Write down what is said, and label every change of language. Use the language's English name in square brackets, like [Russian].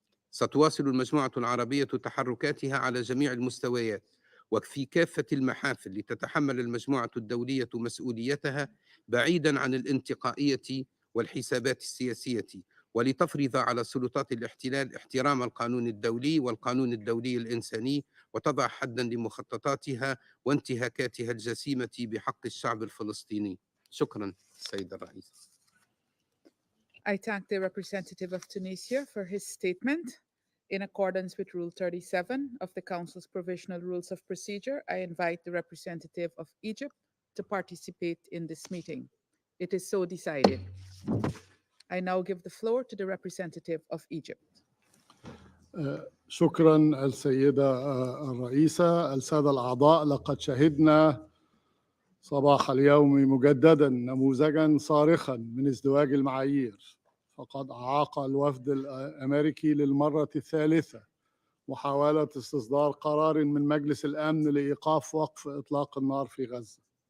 [Arabic] ستواصل المجموعة العربية تحركاتها على جميع المستويات وفي كافة المحافل لتتحمل المجموعة الدولية مسؤوليتها بعيداً عن الانتقائية والحسابات السياسية، ولتفرض على سلطات الاحتلال احترام القانون الدولي والقانون الدولي الإنساني وتضع حداً لمخططاتها وانتهاكاتها الجسيمة بحق الشعب الفلسطيني. شكراً سيد الرئيس. [English] I thank the representative of Tunisia for his statement. In accordance with Rule 37 of the Council's Provisional Rules of Procedure, I invite the representative of Egypt to participate in this meeting. It is so decided. I now give the floor to the representative of Egypt. [Arabic] شكرا السيدة الرئيسة. السادة الأعضاء، لقد شهدنا صباح اليوم مجددا نموذجا صارخا من ازدواج المعايير، فقد أعاق الوفد الأمريكي للمرة الثالثة محاولة استصدار قرار من مجلس الأمن لإيقاف وقف إطلاق النار في غزة،